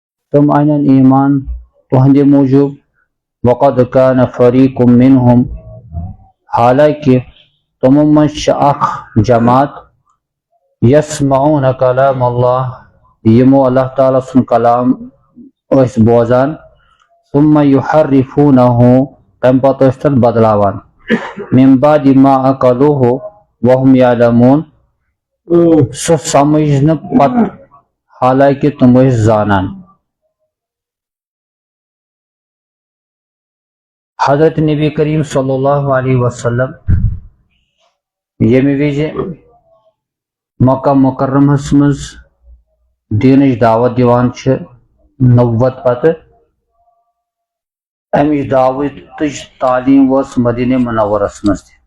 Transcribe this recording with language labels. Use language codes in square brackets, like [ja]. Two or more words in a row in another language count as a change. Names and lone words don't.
[ks] تم انن ایمان تہندِ موجوب [ar] وقد كان فريق منهم [ks] حالانکہ تمو منٛز چھِ اکھ جماعت [ar] یسمعون کلام اللہ [ks] یمو اللہ تعالیٰ سُنٛد کلام ٲسۍ بوزان [ar] ثم يحرفونه [ks] تمہِ پتہٕ ٲسۍ تتھ بدلاوان [ar] من بعد ما عقلوه وهم يعلمون [ks] سُہ سمجھنہٕ پتہٕ حالانکہ تم ٲسۍ زانان. حضرت نبی کریم [ar] صلی اللہ علیہ وسلم [ks] ییٚمہِ وِزِ مکہ مکرمہس منٛز دیٖنٕچ دعوت دِوان چھِ نبوت پتہٕ امِچ دعوتٕچ تعلیٖم وٲژ مدینہ منورس منٛز تہِ.